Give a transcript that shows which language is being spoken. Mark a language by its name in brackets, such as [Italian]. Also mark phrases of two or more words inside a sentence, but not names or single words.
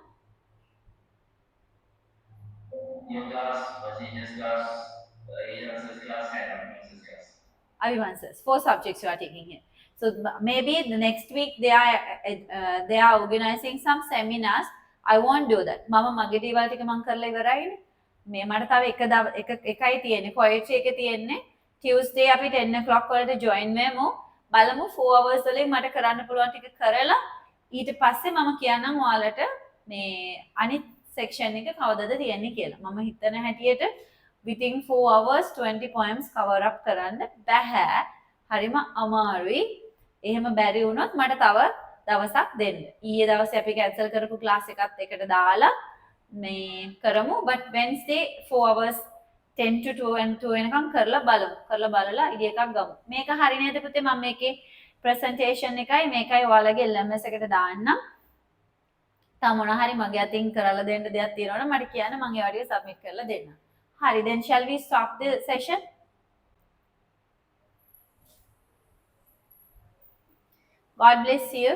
[English] Your class, Virginia's class, Iran's class, and Abhiman's class. Avivansas. 4 subjects you are taking here. So maybe the next week they are organizing some seminars. I won't do that. [Sinhala] මම මගේ දේවල් ටික මම කරලා ඉවරයිනේ. මේ මට තව එකයි තියෙන්නේ. poetry එකේ තියෙන්නේ. Tuesday අපි 10 o'clock වලට join වෙමු. බලමු 4 hours වලින් මට කරන්න පුළුවන් ටික කරලා ඊට පස්සේ මම කියන්නම් ඔයාලට මේ අනිත් section එක කවදද තියෙන්නේ කියලා. මම හිතන හැටියට [English] within 4 hours 20 poems cover up [Sinhala] කරන්න බැහැ. හරිම අමාරුයි. එහෙම බැරි වුණොත් මට තව දවසක් දෙන්න. ඊයේ දවසේ අපි cancel කරපු class එකත් එකට දාලා මේ කරමු. [English] but Wednesday 4 hours 10 to 2 and 2 [Sinhala] වෙනකම් කරලා බලමු. කරලා බලලා ඉඩ එකක් ගමු. මේක හරි නේද පුතේ? මම මේකේ presentation එකයි මේකයි ඔයාලගේ LMS එකට දාන්නම්. තව මොන හරි මගේ අතින් කරලා දෙන්න දෙයක් තියෙනවනම් මට කියන්න මම ඒ වගේ submit කරලා දෙන්නම්. Hari, [English] then shall we stop the session? God bless you.